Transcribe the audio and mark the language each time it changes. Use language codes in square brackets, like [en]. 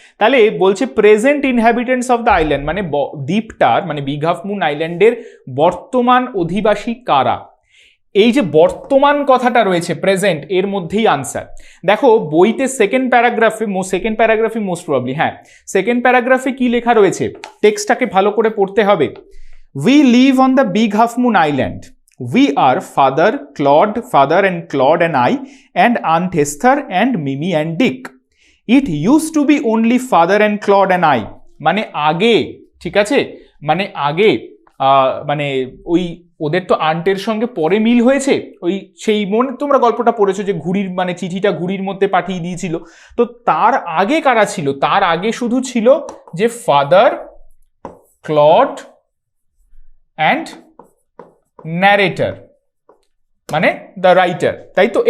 [bn] তাহলে বলছে [en] present inhabitants of the island, [bn] মানে দ্বীপটার মানে বিগ হাফ মুন আইল্যান্ডের বর্তমান অধিবাসী কারা। এই যে বর্তমান কথাটা রয়েছে প্রেজেন্ট, এর মধ্যেই আনসার। দেখো বইতে সেকেন্ড প্যারাগ্রাফে মোস্ট প্রবাবলি, হ্যাঁ সেকেন্ড প্যারাগ্রাফে কি লেখা রয়েছে, টেক্সটটাকে ভালো করে পড়তে হবে। [en] We live on the Big Half Moon Island. We are father and Claude and I, and Aunt Esther and Mimi and Dick. It used to be only father and Claude and I. [bn] মানে আগে, ঠিক আছে, মানে আগে মানে ওই ওদের তো আন্টের সঙ্গে পরে মিল হয়েছে, ওই সেই মনে তোমরা গল্পটা পড়েছো যে ঘুড়ির মানে চিঠিটা ঘুড়ির মধ্যে পাঠিয়ে দিয়েছিল। তো তার আগে কারা ছিল? তার আগে শুধু ছিল যে ফাদার, ক্লড অ্যান্ড ন্যারেটর মানে দ্য রাইটার, তাই তো?